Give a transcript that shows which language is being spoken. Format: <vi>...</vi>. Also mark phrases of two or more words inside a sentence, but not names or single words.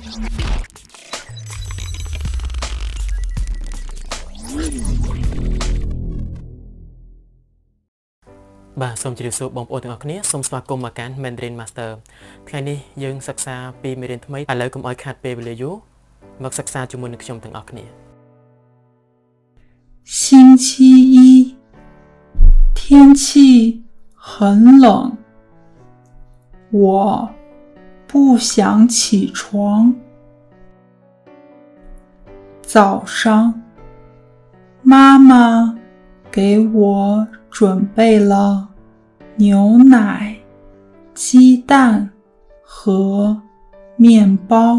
<km>បាទសូមជម្រាបសួរបងប្អូនទាំងអស់គ្នាសូមស្វាគមន៍មកកាន់ Mandarin Master ថ្ងៃនេះយើងសិក្សាពីមេរៀនថ្មីឥឡូវកុំឲ្យខាតពេលវេលាយូរមកសិក្សាជាមួយនឹងខ្ញុំទាំងអស់គ្នា</km> <zh>星期一，天气很冷，我不想起床。早上，妈妈给我准备了牛奶、鸡蛋和面包。</zh>